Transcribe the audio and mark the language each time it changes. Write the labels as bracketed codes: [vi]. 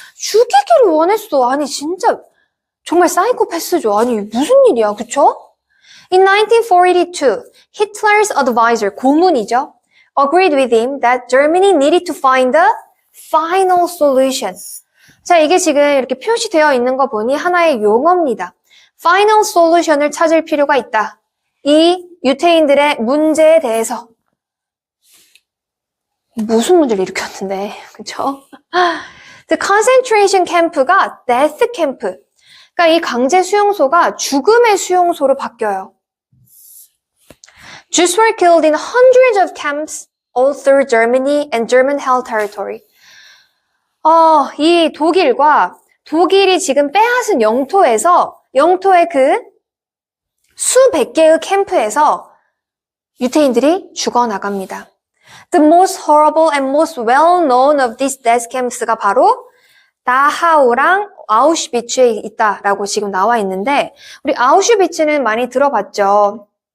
[ko] 죽이기를 원했어. 아니 진짜 정말 사이코패스죠. 아니 무슨 일이야, 그쵸? [en] In 1942, Hitler's advisor, [ko] 고문이죠. [en] agreed with him that Germany needed to find the final solution. [ko] 자, 이게 지금 이렇게 표시되어 있는 거 보니 하나의 용어입니다. final solution을 찾을 필요가 있다. 이 유태인들의 문제에 대해서. 무슨 문제를 일으켰는데, 그쵸? [en] The concentration camp가 death camp. [ko] 그러니까 이 강제 수용소가 죽음의 수용소로 바뀌어요. [en] Jews were killed in hundreds of camps all through Germany and German-held territory. [ko] 이 독일이 지금 빼앗은 영토의 그 수백 개의 캠프에서 유태인들이 죽어나갑니다. [en] The most horrible and most well-known of these death camps [ko] 가 바로 다하우랑 아우슈비츠에 있다라고 지금 나와 있는데 우리 아우슈비츠는 많이 들어봤죠.